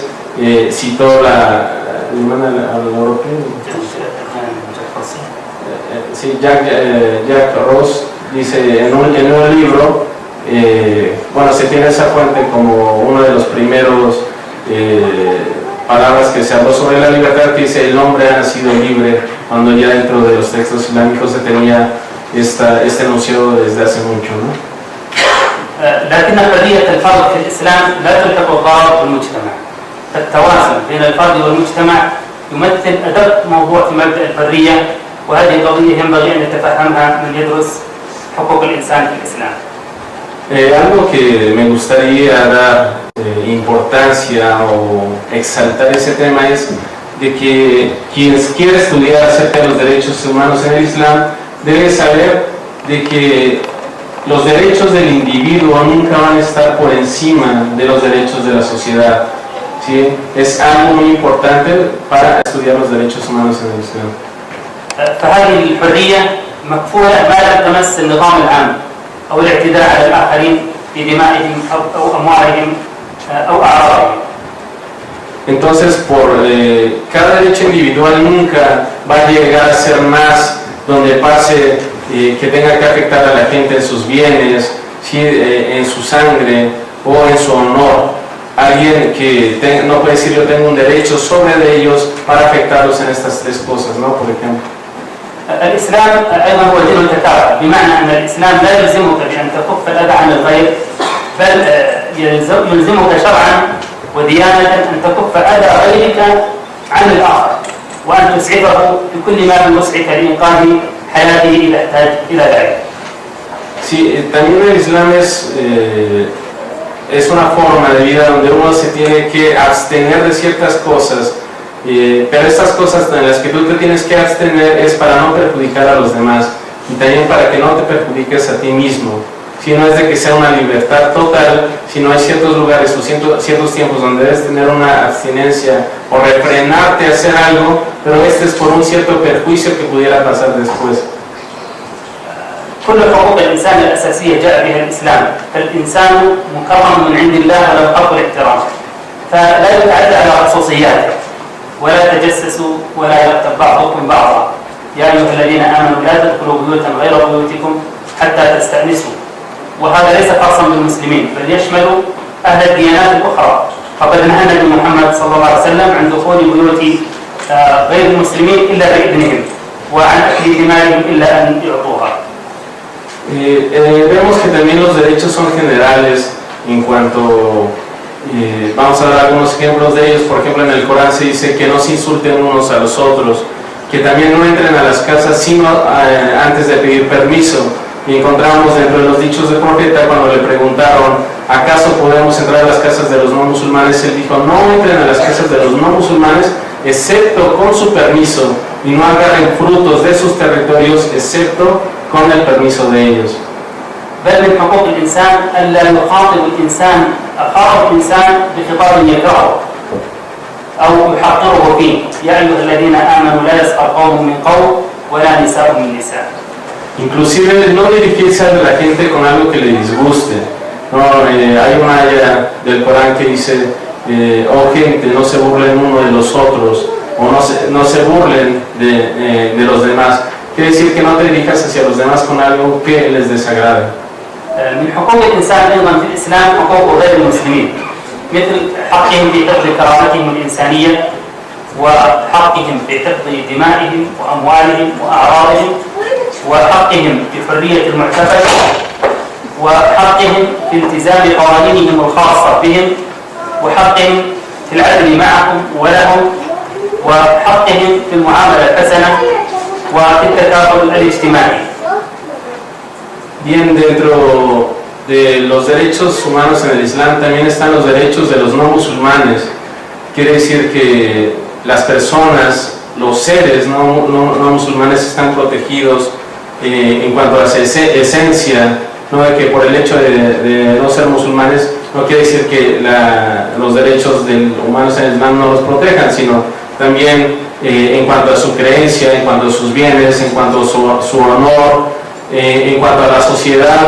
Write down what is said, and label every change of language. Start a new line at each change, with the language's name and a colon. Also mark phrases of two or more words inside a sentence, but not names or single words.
Spanish: Citó Jack Ross, dice en un libro, bueno, se tiene esa fuente como uno de los primeros palabras que se habló sobre la libertad, que dice: el hombre ha nacido libre, cuando ya dentro de los textos islámicos se tenía este enunciado desde hace mucho, ¿no?
Arabic: لكن حرية الفرد في الإسلام لا تلحق الضرر بالمجتمع. التوازن بين الفرد والمجتمع يمثل أدق موضوع في مبدأ الحرية، وهذه قضية ينبغي أن يتفهمها من يدرس حقوق الإنسان في الإسلام.
Spanish: Algo que me gustaría dar importancia o exaltar ese tema es de que quien quiere estudiar acerca de los derechos humanos en el Islam debe saber de que los derechos del individuo nunca van a estar por encima de los derechos de la sociedad. ¿Sí? Es algo muy importante para estudiar los derechos humanos en el Islam.
Arabic: فهذه الحرية مكفولة ما لم تمس النظام العام أو الاعتداء على الآخرين في دمائهم أو أموالهم أو أعراضهم.
Spanish: Entonces, por cada derecho individual nunca va a llegar a ser más donde pase que tenga que afectar a la gente en sus bienes, ¿sí? En su sangre o en su honor. Alguien que no puede decir: yo tengo un derecho sobre de ellos para afectarlos en estas tres cosas, ¿no? Por ejemplo.
Arabic: الإسلام أيضا هو دين التكافؤ، بمعنى أن الإسلام لا يلزمك بأن تكف الأذى عن الغير، بل يلزمك شرعا وديانة أن تكف أذى غيرك عن الآخر، وأن تسعفه بكل ما بوسعك لإنقاذ حياته إذا احتاج إلى ذلك.
Spanish: Sí, también el Islam es una forma de vida donde uno se tiene que abstener de ciertas cosas, pero estas cosas en las que tú te tienes que abstener es para no perjudicar a los demás y también para que no te perjudiques a ti mismo. Si no es de que sea una libertad total, sino hay ciertos lugares o ciertos tiempos donde debes tener una abstinencia o refrenarte a hacer algo, pero este es por un cierto perjuicio que pudiera pasar después.
Arabic: كل حقوق الإنسان الأساسية جاء بها الإسلام، فالإنسان مكرم من عند الله وله حق الاحترام، فلا يتعدى على خصوصياته، ولا تجسسوا ولا يغتب بعضكم بعضا. يا أيها الذين آمنوا لا تدخلوا بيوتا غير بيوتكم حتى تستأنسوا. وهذا ليس خاصا بالمسلمين، بل يشمل أهل الديانات الأخرى. فقد نهى النبي محمد صلى الله عليه وسلم عن دخول بيوت غير المسلمين إلا بإذنهم، وعن أكل دمائهم إلا أن يعطوها.
Spanish: Vemos que también los derechos son generales en cuanto, vamos a dar algunos ejemplos de ellos. Por ejemplo, en el Corán se dice que no se insulten unos a los otros, que también no entren a las casas sino antes de pedir permiso. Y encontramos dentro de los dichos del profeta, cuando le preguntaron: ¿acaso podemos entrar a las casas de los no musulmanes? Él dijo: no entren a las casas de los no musulmanes excepto con su permiso, y no agarren frutos de sus territorios excepto con el permiso de ellos.
Arabic: بل من حقوق الإنسان ألا يخاطب الإنسان أخاه الإنسان بخطاب يكرهه أو يحقره فيه. يا أيها الذين آمنوا لا يسخر قوم من قوم ولا نساء من نساء.
Spanish: Inclusive no dirigirse a la gente con algo que le disguste. No, hay una ayah del Corán que dice: oh gente, no se burlen uno de los otros, o no se burlen de los demás. Quiere decir que no te dirijas hacia los demás con algo que les desagrade.
Arabic: من حقوق الإنسان أيضا في الإسلام حقوق غير المسلمين، مثل حقهم في حفظ كرامتهم الإنسانية، وحقهم في حفظ دمائهم وأموالهم وأعراضهم، وحقهم في حرية المعتقد، وحقهم في التزام قوانينهم الخاصة بهم، وحقهم في العدل معهم ولهم، وحقهم في المعاملة الحسنة. وفي التكافل الاجتماعي.
Spanish: Bien, dentro de los derechos humanos en el Islam también están los derechos de los no musulmanes. Quiere decir que las personas, los seres no musulmanes están protegidos en cuanto a la esencia, no de que por el hecho de no ser musulmanes no quiere decir que los derechos humanos en el Islam no los protejan, sino también en cuanto a su creencia, en cuanto a sus bienes, en cuanto a su honor, en cuanto a la sociedad.